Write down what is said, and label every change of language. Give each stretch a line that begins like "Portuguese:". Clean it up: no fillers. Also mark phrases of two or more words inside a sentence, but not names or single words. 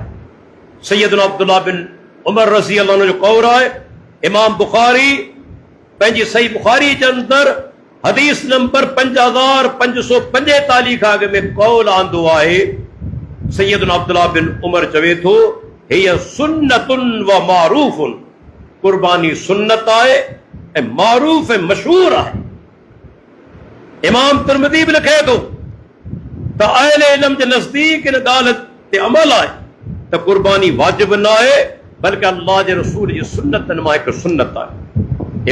Sindhi: सैयदना अब्दुल्लाह बिन उमर
Arabic: رضي الله عنه
Sindhi: जो कौल आहे। इमाम बुखारी पंहिंजी सही बुखारी जे अंदरि हदीस नंबर 5545 खां अॻु में कौल आंदो आहे। सैयदना अब्दुल्लाह बिन उमर चवे थो
Arabic: هي سنةٌ و معروفٌ,
Sindhi: कुर्बानी सुन्नत आहे ऐं मारूफ ऐं मशहूर आहे। इमाम तिरमिज़ी बि लिखे थो त अहले इल्म जे नज़दीक इन ॻाल्हि ते अमल आहे त कुर्बानी वाजिब न आहे, बल्कि अल्लाह जे रसूल जी सुन्नतनि मां हिकु सुन्नत आहे।